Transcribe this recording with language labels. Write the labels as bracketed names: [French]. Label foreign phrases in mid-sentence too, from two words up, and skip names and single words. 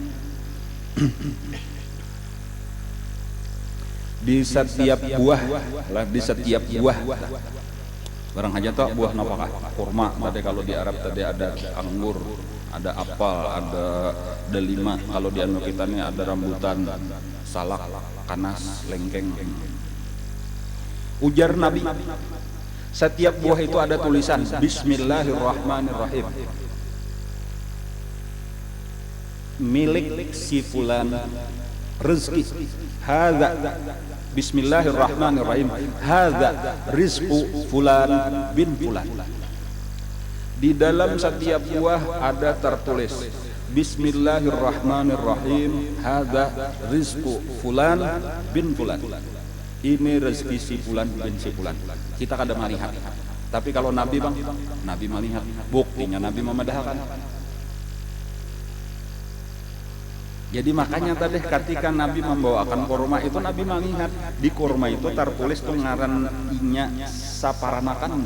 [Banjar] Di setiap buah barang aja toh buah napakah kurma tadi kalau di Arab tadi ada anggur ada apel ada delima kalau di anu kita ini ada rambutan salak kanas lengkeng. Ujar Nabi setiap buah itu ada tulisan Bismillahirrahmanirrahim milik si fulan rezeki [Arabic] هذا بسم الله الرحمن الرحيم هذا رزق فلان بن فلان. [Banjar] Di dalam setiap buah ada tertulis [Arabic] بسم الله الرحمن الرحيم هذا رزق فلان بن فلان. [Banjar] Ini rezeki si fulan bin si fulan. Kita kada melihat. Tapi kalau Nabi melihat. Buktinya Nabi memadahkan. Jadi makanya tadi ketika Nabi membawakan kurma itu Nabi mengingat di kurma itu tertulis tuh ngaran inya saparanakan.